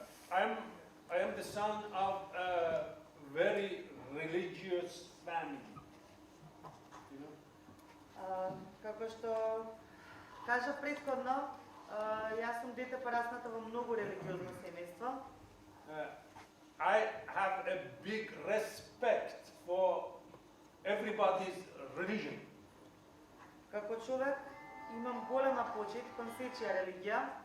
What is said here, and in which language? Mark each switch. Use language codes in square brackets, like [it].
[en] I am the son of a very religious family. You know? [mk] Како што кажа претходно, јас сум дете порасната во многу религиозно семејство. [en] I have a big respect for everybody's religion. [mk] Како човек имам голема почит кон сечија религија.